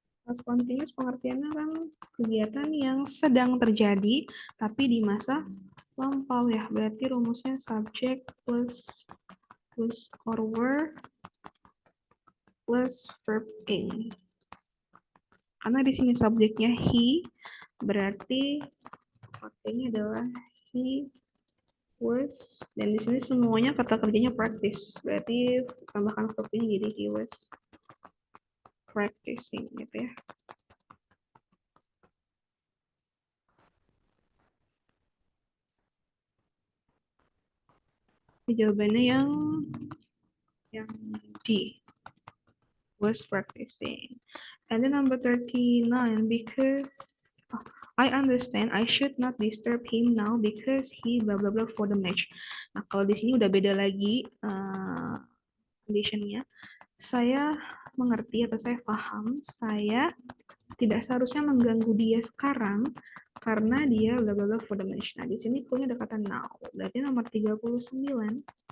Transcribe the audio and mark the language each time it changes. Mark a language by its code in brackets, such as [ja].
[id] Past continuous pengertiannya kan kegiatan yang sedang terjadi tapi di masa lampau ya. Berarti rumusnya [en] subject plus or were plus verb ing. [id] Karena di sini subjeknya he, berarti pakainya adalah [en] he was, [id] dan di sini semuanya kata kerjanya practice. Berarti tambahkan verb ing jadi [en] he was practicing [id] gitu ya. Jawabannya yang D, [en] was practicing. And then number 39, because I understand I should not disturb him now because he blah blah blah for the match. [id] Nah, kalau di sini udah beda lagi conditionnya. Saya mengerti atau saya paham, saya tidak seharusnya mengganggu dia sekarang karena dia bla bla bla [en] for the match. [id] Nah, di sini clue-nya ada kata now. Berarti nomor 39.